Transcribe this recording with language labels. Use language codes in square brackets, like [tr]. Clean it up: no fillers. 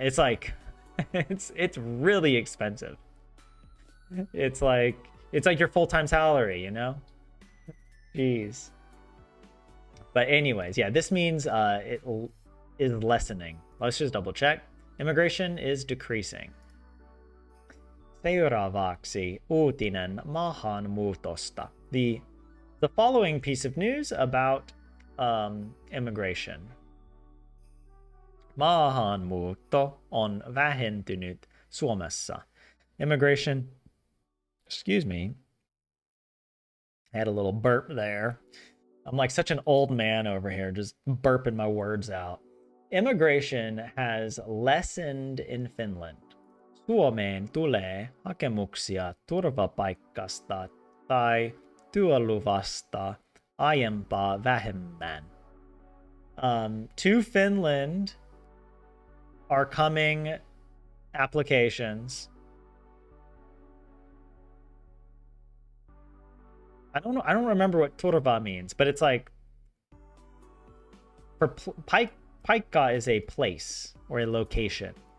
[en] It's like it's really expensive. It's like your full-time salary, you know? Jeez. But anyways, yeah, this means it is lessening. Let's just double check. Immigration is decreasing. [fi] Seuraavaksi uutinen maahanmuutosta. [en] The following piece of news about immigration. [fi] Maahanmuutto on vähentynyt Suomessa. [en] Immigration, excuse me. I had a little burp there. I'm like such an old man over here, just burping my words out. Immigration has lessened in Finland. [fi] Suomeen tulee hakemuksia turvapaikkasta tai työluvasta aiempaa vähemmän. [en] To Finland are coming applications. I don't know. I don't remember what turva means, but it's like for paikka is a place or a location.